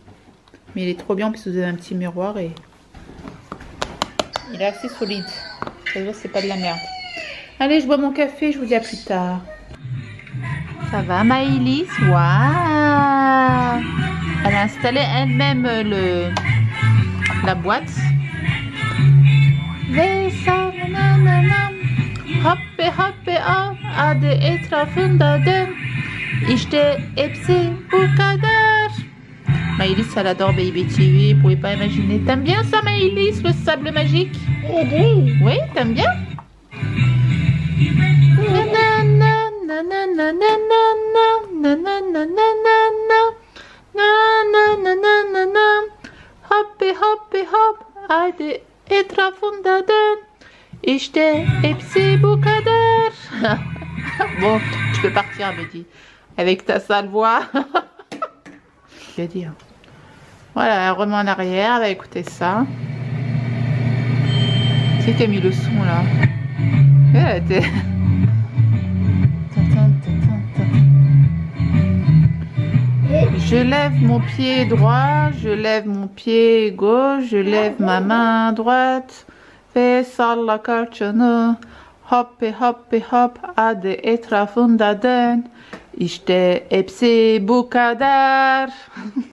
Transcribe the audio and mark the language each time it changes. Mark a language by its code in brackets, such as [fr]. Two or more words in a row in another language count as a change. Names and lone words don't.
[fr] Mais il est trop bien parce que vous avez un petit miroir et il est assez solide. Ça veut dire que c'est pas de la merde. Allez, je bois mon café, je vous dis à plus tard. Ça va, Maëlys? Waouh! Elle a installé elle-même la boîte. [tr] Hoppe hoppe av adı etrafında dön. İşte hepsi bu kadar. [fr] Maëlys, elle adore Baby TV, vous pouvez pas imaginer. T'aimes bien ça, Maëlys, le sable magique? Oui, t'aimes bien? [tr] Hoppe hoppe hop, hadi etrafında dön. İşte hepsi bu kadar. [fr] Bon, tu peux partir, elle me dit, avec ta sale voix. Je vais dire. Voilà, elle remet en arrière, elle va écouter ça. C'est qui a mis le son là? Elle était... Je lève mon pied droit, je lève mon pied gauche, je lève ma main droite. [tr] Ve salla kalçanı, hoppe hoppe hop, hadi etrafında dön. İşte hepsi bu kadar.